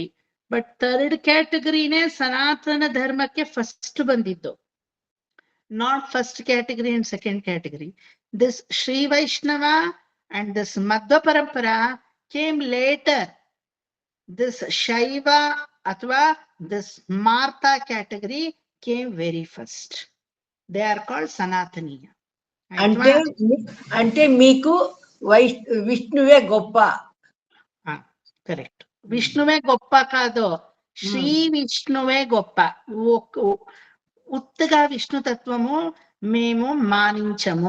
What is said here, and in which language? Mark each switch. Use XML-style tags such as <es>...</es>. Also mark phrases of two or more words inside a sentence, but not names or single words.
<en>but third categorine</en> <kn>ಸನಾತನ ಧರ್ಮಕ್ಕೆ ಫಸ್ಟ್ ಬಂದಿದ್ದು,</kn> <en>not first category and second category. This Shri Vaishnava and this Madhva parampara came later. this Shaiva ಅಥವಾ this Martha category came very first. They are called సనాతనీయ.</en> <te>అంటే మీకు విష్ణువే గొప్ప. కరెక్ట్. విష్ణువే గొప్ప కాదు, శ్రీ విష్ణువే గొప్ప. ఉత్తగా విష్ణు తత్వము మేము మానించము.</te>